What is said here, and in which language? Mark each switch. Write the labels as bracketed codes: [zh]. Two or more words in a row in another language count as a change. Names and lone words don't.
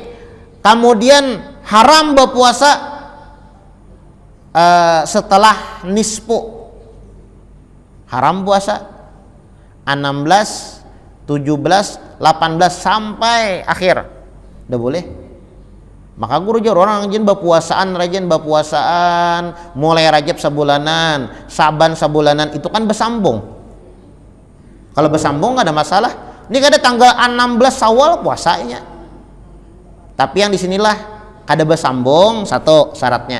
[id] Kemudian haram berpuasa setelah nisfu. Haram puasa 16, 17, 18 sampai akhir. Udah boleh. Maka guru jar orang rajin berpuasaan mulai Rajab sebulanan, Saban sebulanan itu kan bersambung. Kalau bersambung gak ada masalah. Ini kada tanggal 16 Syawal puasanya. Tapi yang disinilah kada bersambung, 1 syaratnya.